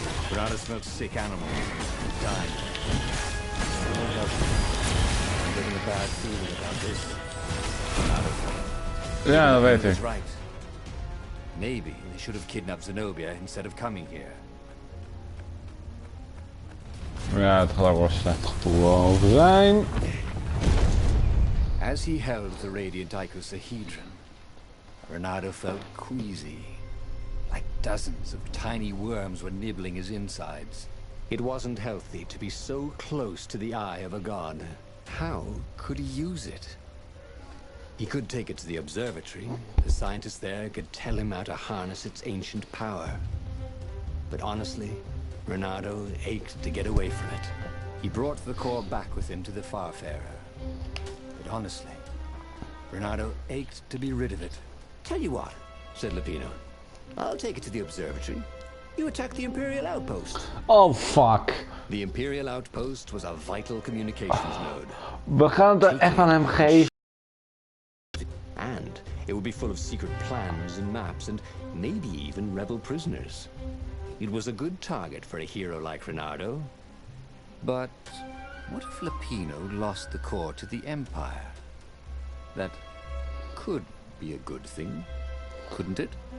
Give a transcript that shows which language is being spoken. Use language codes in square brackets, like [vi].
[en] Reynardo smelled sick animals and dying. I'm getting a bad feeling about this. Reynardo thought. [nl] Ja, dat weet ik. [en] Right. Maybe they should have kidnapped Zenobia instead of coming here. [nl] Ja, het gaat ook wel slecht gevoel over zijn. [en] As he held the radiant icosahedron, Reynardo felt queasy, like dozens of tiny worms were nibbling his insides. It wasn't healthy to be so close to the eye of a god. How could he use it? He could take it to the observatory. The scientists there could tell him how to harness its ancient power. But honestly, Reynardo ached to get away from it. He brought the core back with him to the Farfarer. But honestly, Reynardo ached to be rid of it. Tell you what, said Lupino. I'll take it to the observatory. You attack the Imperial outpost. Oh, fuck. The Imperial outpost was a vital communications node. [nl] We gaan het er echt aan hem geven. [en] And it would be full of secret plans and maps and maybe even rebel prisoners. It was a good target for a hero like Reynardo. But what if Lupino lost the core to the Empire? That could be a good thing, couldn't it?